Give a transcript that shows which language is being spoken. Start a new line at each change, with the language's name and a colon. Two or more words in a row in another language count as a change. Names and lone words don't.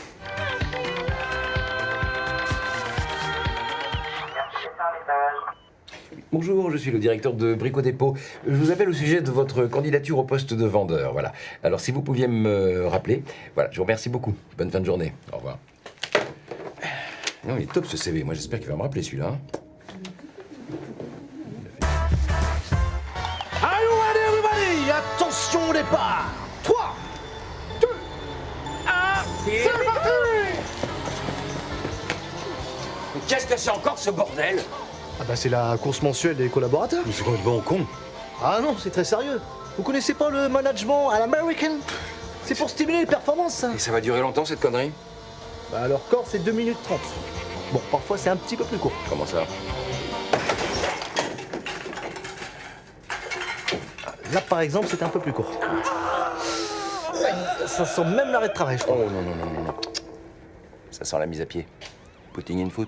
French: Bonjour, je suis le directeur de Brico Dépôt. Je vous appelle au sujet de votre candidature au poste de vendeur. Voilà. Alors, si vous pouviez me rappeler. Voilà, je vous remercie beaucoup. Bonne fin de journée. Au revoir. Non, il est top ce CV. Moi, j'espère qu'il va me rappeler celui-là.
English: Are you ready, everybody?
French: Attention au départ. 3, 2, 1, c'est parti! Mais qu'est-ce que c'est encore ce bordel? Ah bah c'est la course mensuelle des collaborateurs. Mais c'est complètement con. Ah non, c'est très sérieux. Vous connaissez pas le management
English: à l'American?
French: C'est pour stimuler les performances, ça. Et ça va durer longtemps, cette connerie? Bah leur corps, c'est 2 minutes 30. Bon, parfois, c'est un petit peu plus court. Comment ça? Là, par exemple, c'est un peu plus court. Ça sent même l'arrêt de travail, je crois. Oh non, non, non, non, non. Ça sent la mise à pied.
English: Putting in foot.